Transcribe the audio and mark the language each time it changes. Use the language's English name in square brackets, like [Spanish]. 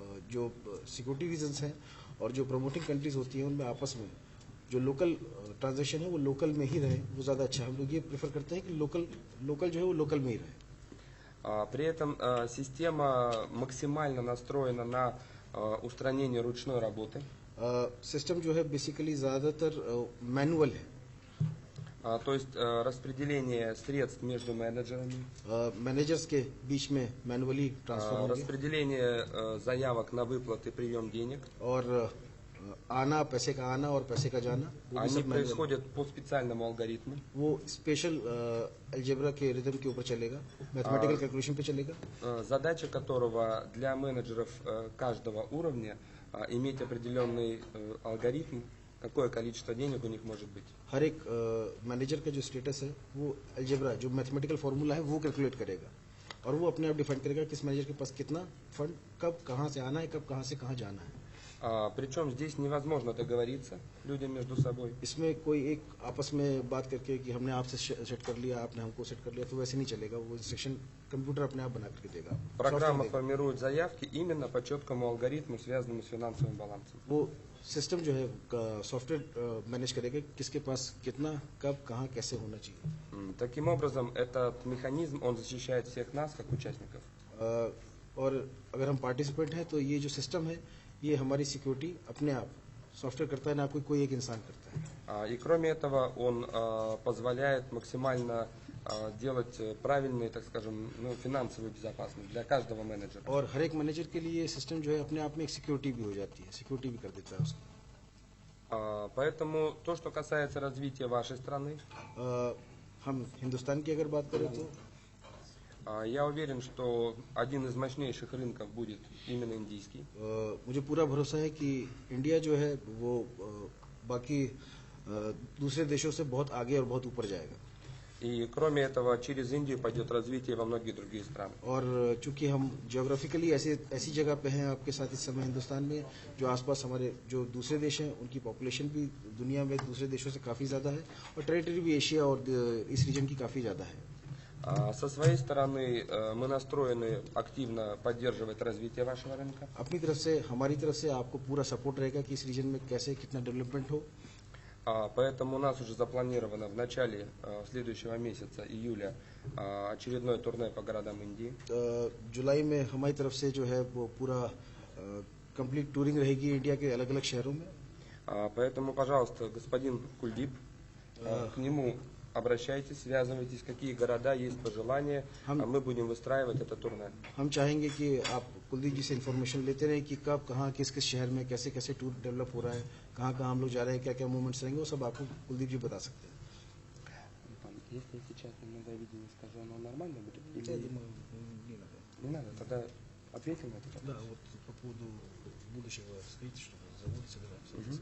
[Hindi] जो security reasons हैं और जो प्रमोटिंग कंट्रीज होती हैं उनमें आपस में जो लोकल ट्रांजैक्शन है वो लोकल में ही रहे, वो ज़्यादा अच्छा है। हम लोग ये प्रेफर करते हैं कि लोकल जो है वो लोकल में ही रहे। [Russian] При этом система максимально настроена на устранение ручной работы. [Hindi] सिस्टम जो है बेसिकली ज़्यादातर मैनुअल है। [Russian] То есть распределение средств между менеджерами, [Hindi] मैनेजर्स के बीच में मैनुअली ट्रांसफर होंगे, [Russian] распределение заявок на выплаты, прием денег. [Hindi] और आना, पैसे का आना और पैसे का जाना वो भी [Russian] Они [Hindi] सब मैनुअल। [Russian] происходят по специальному алгоритму. [Hindi] वो स्पेशल अलजेब्रा के रिदम के ऊपर चलेगा, मैथमेटिकल कैलकुलेशन पे चलेगा, [Russian] Задача которого для менеджеров каждого уровня иметь определенный алгоритм, какое количество денег у них может быть. [Hindi] हर एक मैनेजर का जो स्टेटस है वो अलजेब्रा जो मैथमेटिकल फार्मूला है वो कैलकुलेट करेगा और वो अपने आप डिफाइन करेगा किस मैनेजर के पास कितना फंड कब कहाँ से आना है, कब कहाँ से कहाँ जाना है। [Russian] Причем здесь невозможно договориться людям между собой. [Hindi] इसमें कोई एक आपस में बात करके कि हमने आपसे सेट कर लिया, आपने हमको सेट कर लिया, तो वैसे नहीं चलेगा। वो इंस्ट्रक्शन कंप्यूटर अपने आप बना करके देगा। [Russian] Программа формирует заявки именно по четкому алгоритму, связанному с финансовым балансом. [Hindi] वो सिस्टम जो है सॉफ्टवेयर मैनेज करेगा किसके पास कितना कब कहाँ कैसे होना चाहिए। [Russian] Таким образом, этот механизм, он защищает всех нас, как участников. [Hindi] और अगर हम पार्टिसिपेंट हैं तो ये जो सिस्टम है ये हमारी सिक्योरिटी अपने आप सॉफ्टवेयर करता है, ना कोई एक इंसान करता है। [Russian] И кроме этого он позволяет максимально делать правильную, так скажем, финансовую безопасность для каждого менеджера. [Hindi] और हर एक मैनेजर के लिए ये सिस्टम जो है अपने आप में एक सिक्योरिटी भी हो जाती है, सिक्योरिटी भी कर देता है उसको। [Russian] Поэтому то, что касается развития вашей страны, [Hindi] हम हिंदुस्तान की अगर बात करें तो [Russian] я уверен, что один из мощнейших рынков будет именно индийский. [Hindi] मुझे पूरा भरोसा है कि इंडिया जो है वो बाकी दूसरे देशों से बहुत आगे और बहुत ऊपर जाएगा। [Russian] И кроме этого, через Индию पойдет развитие во многие другие страны. [Hindi] और चूंकि हम ज्योग्राफिकली ऐसी जगह पे हैं आपके साथ इस समय हिंदुस्तान में, जो आसपास हमारे जो दूसरे देश हैं उनकी पॉपुलेशन भी दुनिया में दूसरे देशों से काफ़ी ज़्यादा है और टेरिटरी भी एशिया और इस रीजन की काफ़ी ज़्यादा है। [Russian] Со своей стороны мы настроены активно поддерживать развитие вашего рынка. [Hindi] अपनी तरफ से हमारी तरफ से आपको पूरा सपोर्ट रहेगा कि इस रीजन में कैसे कितना डेवलपमेंट हो। [Russian] Поэтому у нас уже запланировано в начале следующего месяца, июля, очередное турне по городам Индии. [Hindi] जुलाई में हमारी तरफ से जो है वो पूरा कंप्लीट टूरिंग रहेगी इंडिया के अलग अलग शहरों में। [Russian] Поэтому, пожалуйста, господин Кульдип, к нему обращайтесь, связывайтесь, какие города есть пожелания, а мы будем выстраивать это турне. [Hindi] हम चाहेंगे कि आप कुलदीप जी से इंफॉर्मेशन लेते रहें कि कब कहाँ किस किस शहर में कैसे कैसे टूर डेवलप हो रहा है, कहाँ कहाँ हम लोग जा रहे हैं, क्या क्या मूवमेंट्स रहेंगे, वो सब आपको कुलदीप जी बता सकते हैं। [Russian] Если сейчас немного видение скажу, оно нормально будет? Я думаю, не надо. Не надо, тогда ответим на это. Да, вот по поводу будущего строительства завода собираемся.